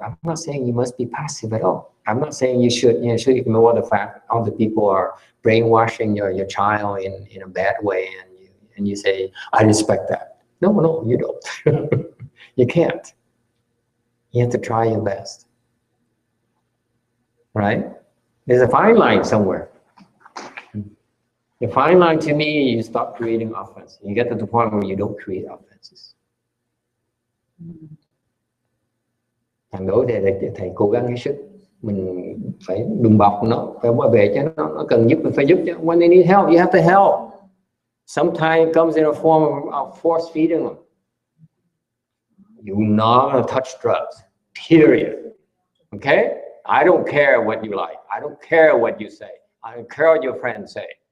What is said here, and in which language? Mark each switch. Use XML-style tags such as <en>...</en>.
<en>I'm not saying you must be passive at all. I'm not saying you should ignore the fact other people are brainwashing your child in a bad way, and you say, I respect that. No, you don't. You can't. You have to try your best. Right? There's a fine line somewhere. The fine line to me, you stop creating offense. You get to the point where you don't create offenses.</en> <vi>Thằng đối thì thầy cố gắng hết sức. Mình phải đùm bọc nó, phải bảo vệ cho nó cần giúp mình phải giúp chứ.</vi> <en>When they need help, you have to help. Sometimes it comes in a form of force feeding them. You're not going to touch drugs, period. Okay? I don't care what you like. I don't care what you say. I don't care what your friends say.</en>